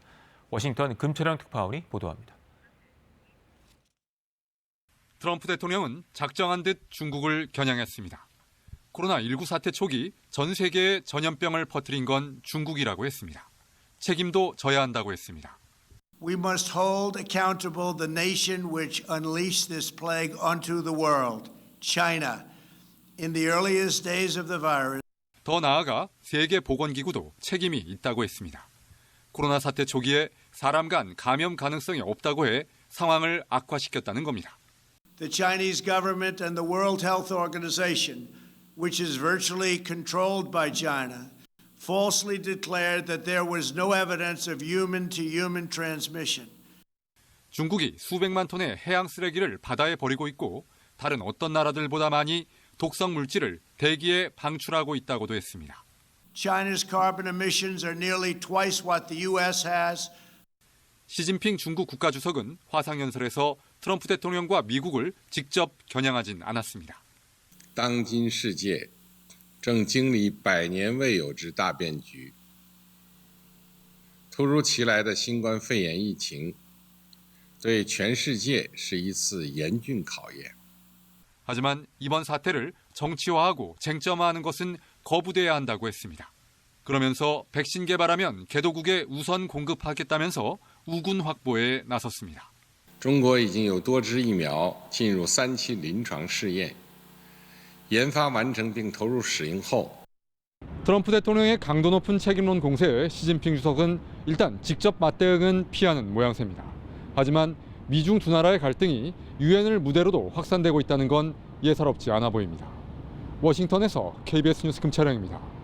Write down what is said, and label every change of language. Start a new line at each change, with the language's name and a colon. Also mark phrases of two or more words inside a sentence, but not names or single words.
Korean: 워싱턴 금철영 특파원이 보도합니다. 트럼프 대통령은 작정한 듯 중국을 겨냥했습니다. 코로나19 사태 초기 전 세계에 전염병을 퍼뜨린 건 중국이라고 했습니다. 책임도 져야 한다고 했습니다.
English: We must hold accountable the nation which unleashed this plague onto the world, China, in the earliest days of the virus.
Korean: 더 나아가 세계보건기구도 책임이 있다고 했습니다. 코로나 사태 초기에 사람 간 감염 가능성이 없다고 해 상황을 악화시켰다는 겁니다.
English: the Chinese government and the World Health Organization, which is virtually controlled by China, falsely declared that there was no evidence of human-to-human transmission.
Korean: 중국이 수백만 톤의 해양 쓰레기를 바다에 버리고 있고 다른 어떤 나라들보다 많이 독성 물질을 대기에 방출하고 있다고도 했습니다.
English: China's carbon emissions are nearly twice what the U.S. has.
Korean: 시진핑 중국 국가주석은 화상연설에서 트럼프 대통령과 미국을 직접 겨냥하진 않았습니다.
Chinese: 当今世界正经历100年未有之大变局，突如其来的新冠肺炎疫情对全世界是一次严峻考验。
Korean: 하지만 이번 사태를 정치화하고 쟁점화하는 것은 거부돼야 한다고 했습니다. 그러면서 백신 개발하면 개도국에 우선 공급하겠다면서 우군 확보에 나섰습니다.
Chinese: 中国已经有多支疫苗进入3期临床试验，研发完成并投入使用后，
Korean: 트럼프 대통령의 강도 높은 책임론 공세에 시진핑 주석은 일단 직접 맞대응은 피하는 모양새입니다. 하지만 미중 두 나라의 갈등이 유엔을 무대로도 확산되고 있다는 건 예사롭지 않아 보입니다. 워싱턴에서 KBS 뉴스 금채령입니다.